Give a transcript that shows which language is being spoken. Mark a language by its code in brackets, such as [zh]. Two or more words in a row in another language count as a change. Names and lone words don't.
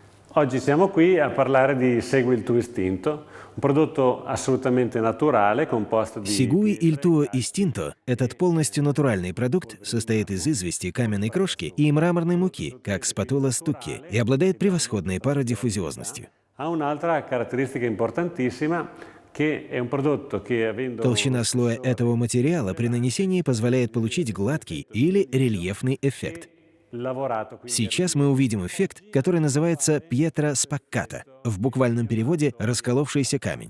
[it] Oggi siamo qui a parlare di Segui il tuo istinto, un prodotto assolutamente naturale, composto di... Segui il tuo istinto – [ru] этот полностью натуральный продукт состоит из извести, каменной крошки и мраморной муки, как [it] spatula stucchi, [ru] и обладает превосходной пародиффузиозностью. [it] Ha un'altra caratteristica importantissima, che è un prodotto che avendo... [ru] Толщина слоя этого материала при нанесении позволяет получить гладкий или рельефный эффект. Сейчас мы увидим эффект, который называется [it] pietra spaccata, [ru] в буквальном переводе «расколовшийся камень».